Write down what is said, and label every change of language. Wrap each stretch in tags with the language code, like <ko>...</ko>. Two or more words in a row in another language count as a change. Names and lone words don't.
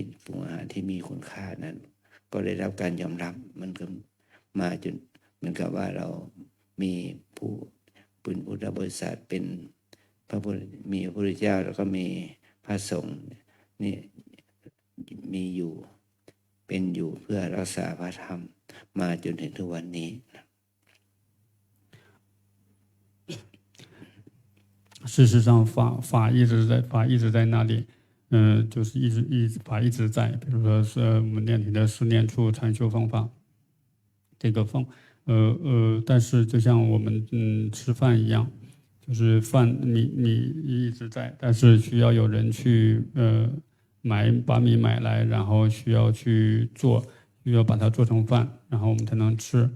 <th>ปรุงอาหารที่มีคุณค่านั้นก็ได้รับการยอมรับมันก็มาจนเหมือนกับว่าเรามีผู้เป็นพุทธบริษัทเป็นมีพระพุทธเจ้าแล้วก็มีพระสงฆ์นี่มีอยู่เป็นอยู่เพื่อรักษาพระธรรมมาจนถึงทุกวันนี้</th> <zh>事实上法一直在那里，就是法一直在，比如说是我们练体的4念处禅修方法，这个但是就像我们吃饭一样，就是饭你一直在，但是需要有人去把米买来，然后需要去做，需要把它做成饭，然后我们才能吃。</zh>